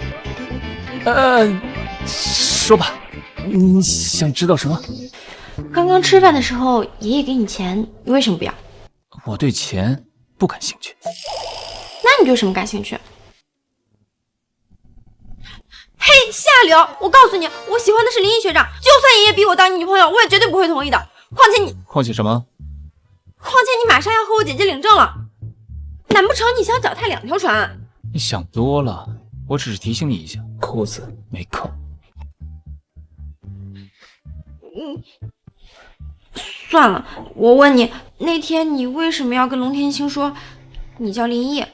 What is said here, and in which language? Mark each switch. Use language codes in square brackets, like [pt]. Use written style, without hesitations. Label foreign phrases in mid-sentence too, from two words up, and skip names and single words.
[zh] 说吧，你想知道什么？刚刚吃饭的时候，爷爷给你钱，你为什么不要？我对钱不感興趣。那你对什麼感興趣？嘿，下流！我告訴你，我喜歡的是林毅學長，就算爺爺逼我當你女朋友，我也絕對不會同意的。況且什麼？況且你馬上要和我姐姐領證了，難不成你想腳踏兩條船？你想多了，我只是提醒你一下，扣子沒扣。算了，我問你，那天你為什麼要跟龍天星說你叫林毅？